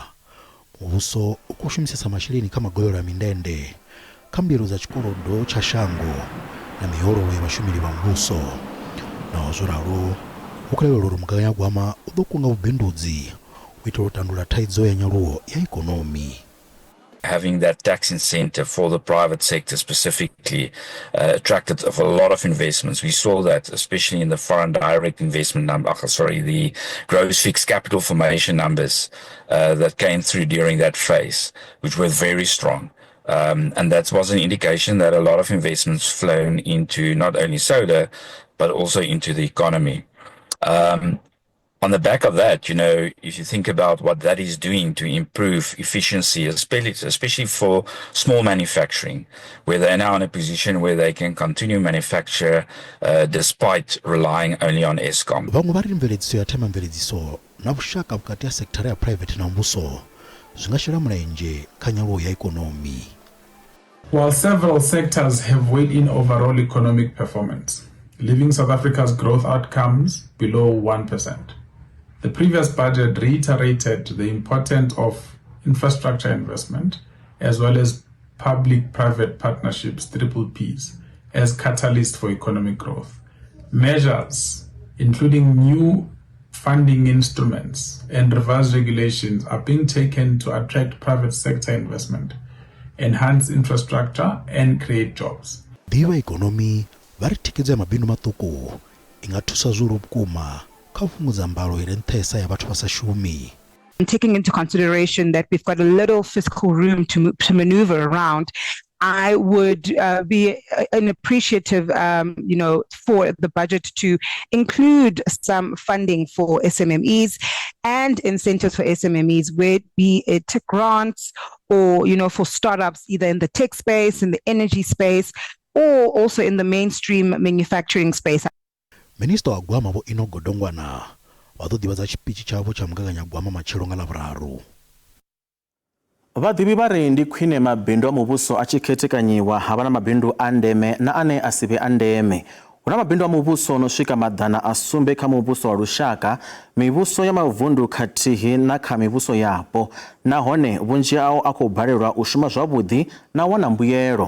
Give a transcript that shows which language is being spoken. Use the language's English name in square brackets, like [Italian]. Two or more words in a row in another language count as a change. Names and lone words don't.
[Venda] Muvhuso u khou shumisesa masheleni kha magavhelo a mindende, kha mbilo dza tshikolodo tsha shango na miholo ya vhashumeli vha muvhuso. Naho zwo ralo u khou lavhelelwa uri mugaganyagwama u ḓo kunga vhubindudzi u itela u tandulula thaidzo ya nyaluwo ya ikonomi. [English] Having that tax incentive for the private sector specifically attracted a lot of investments. We saw that especially in the foreign direct investment the gross fixed capital formation numbers that came through during that phase, which were very strong. And that was an indication that a lot of investments flown into not only solar, but also into the economy. On the back of that, if you think about what that is doing to improve efficiency, especially for small manufacturing, where they're now in a position where they can continue manufacture despite relying only on Eskom. [Venda] Vhaṅwe vha ri mveledziso ya themamveledziso na vhushaka vhukati ha sekithara ya private na muvhuso zwi nga shela mulenzhe kha nyaluwo ya ikonomi. [English] While several sectors have weighed in overall economic performance, leaving South Africa's growth outcomes below 1%. The previous budget reiterated the importance of infrastructure investment as well as public-private partnerships, PPPs, as catalyst for economic growth. Measures, including new funding instruments and revised regulations, are being taken to attract private sector investment, enhance infrastructure, and create jobs. [Venda] Biwa economy vari thikhedzo ya mabindu maṱuku inga thusa zwihulu vhukuma kha u fhungudza mbalo ire nṱhesa ya vhathu vha sa shumi. [English] Taking into consideration that we've got a little fiscal room to maneuver around, I would be appreciative, for the budget to include some funding for SMMEs and incentives for SMMEs, where be it grants or, for startups, either in the tech space, in the energy space, or also in the mainstream manufacturing space. [Venda] Minister wa gwama vo Ino Godongwana wa ḓo ḓivhadza tshipichi tshavho tsha mugaganyagwama matshelo nga Lavhuraru. Vhaḓivhi vha ri ndi khwine mabindu a muvhuso a tshi khethekanyiwa havha na mabindu a ndeme na ane a si vhe a ndeme. Hu na mabindu a muvhuso no swika maḓana a sumbe kha muvhuso wa lushaka, mivhuso ya mavundu khathihi na kha mivhuso yapo, nahone vhunzhi hao a khou balelwa u shuma zwavhuḓi na wana mbuyelo.